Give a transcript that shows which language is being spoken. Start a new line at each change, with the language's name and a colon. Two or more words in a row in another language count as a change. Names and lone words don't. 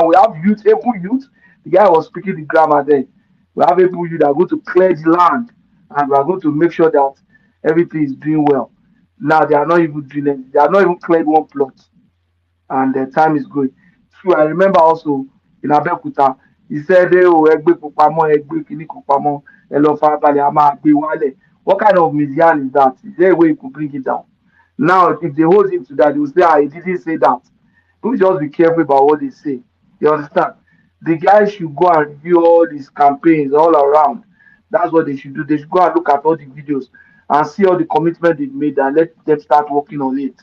English: We have youth, able youth. The guy was speaking the grammar then. We have able youth that are going to clear the land and we are going to make sure that everything is doing well. Now they are not even doing it. They are not even cleared one plot and the time is going. True, I remember also in Abeokuta, he said,
Yoruba: oh, Egbe Kupamo, Egbe Kini Kupamo, Elo Farabale, Ama Agbe Wale.
English: What kind of Midian is that? Is there a way you could bring it down? Now, if they hold him to that, they will say, he didn't say that. People just be careful about what they say. You understand? The guys should go and review all these campaigns all around. That's what they should do. They should go and look at all the videos and see all the commitment they've made and let them start working on it.